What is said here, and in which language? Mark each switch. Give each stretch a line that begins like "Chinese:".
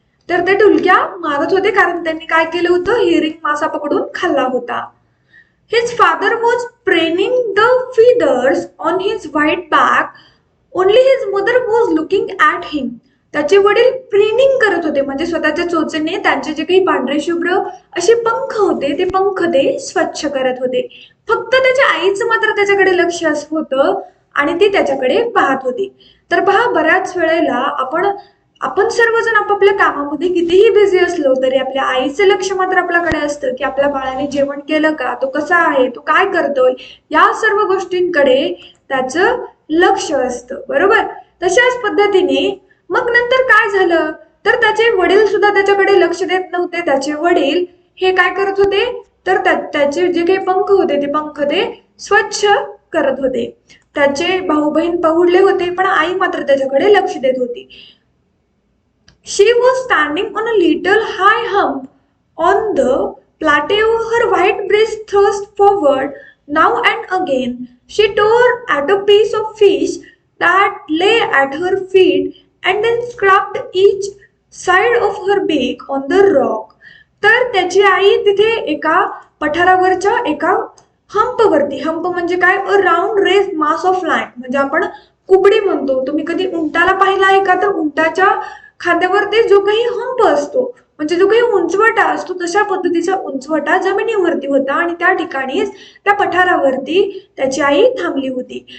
Marathi: तर ते डुलक्या मारत होते कारण त्यांनी काय केलं होतं, हिरिंग मासा पकडून खाल्ला होता.
English: His father was preening the feathers on his white back. Only his mother was looking at him.
Marathi: त्याचे वडील प्रीनिंग करत होते म्हणजे स्वतःच्या चोचेने त्यांचे जे काही पांढरे शुभ्र असे पंख होते ते पंख ते स्वच्छ करत होते. फक्त त्याच्या आईचं मात्र त्याच्याकडे लक्ष होतं आणि ती त्याच्याकडे पाहत होती. तर पहा, बऱ्याच वेळेला आपण सर्वजण आपापल्या कामामध्ये कितीही बिझी असलो तरी आपल्या आईचं लक्ष मात्र आपल्याकडे असतं की आपल्या बाळाने जेवण केलं का, तो कसा आहे, तो काय करतोय, या सर्व गोष्टींकडे त्याचं लक्ष असतं. बरोबर. तशाच पद्धतीने मग नंतर काय झालं, तर त्याचे वडील सुद्धा त्याच्याकडे लक्ष देत नव्हते. त्याचे वडील हे काय करत होते, तर त्याचे जे काही पंख होते ते पंख ते स्वच्छ करत होते. त्याचे भाऊ बहीण पहुडले होते पण आई मात्र त्याच्याकडे लक्ष देत होती.
English: She was standing on a little high hump on the plateau, her white breast thrust forward. Now and again she tore at a piece of fish that lay at her feet and then scraped each side of her beak on the rock.
Marathi: तर त्याची आई तिथे एका पठारावरच्या एका हंपवरती, hump म्हणजे काय,
English: a round race mass of land
Marathi: म्हणजे आपण कुबडी म्हणतो. तुम्ही कधी उंटाला पाहिला आहे का, तर उंटाच्या खांद्यावरती जो काही हंप असतो म्हणजे जो काही उंचवटा असतो तशा पद्धतीचा उंचवटा जमिनीवरती होता आणि त्या ठिकाणीच त्या पठारावरती त्याची आई थांबली होती.